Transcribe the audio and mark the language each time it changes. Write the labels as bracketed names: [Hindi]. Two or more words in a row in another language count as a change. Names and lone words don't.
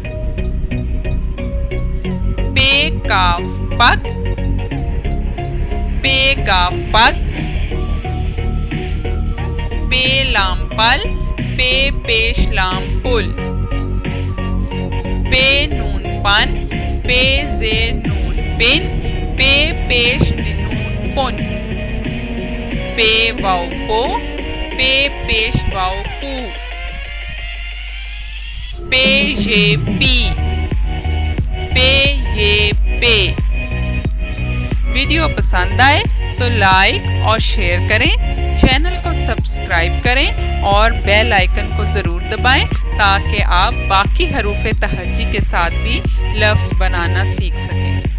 [Urdu] پے کاف پک، پے گاف پک، پے لام پل، پے پیش لام پل، پے نون پن، پے زیر نون پن، پے پیش نون پن، پے واو پو، پے پیش واو پو، پے یہ پی، پے یہ پے۔ ویڈیو پسند آئے تو لائک اور شیئر کریں، چینل کو سبسکرائب کریں اور بیل آئیکن کو ضرور دبائیں تاکہ آپ باقی حروف تہجی کے ساتھ بھی لفظ بنانا سیکھ سکیں۔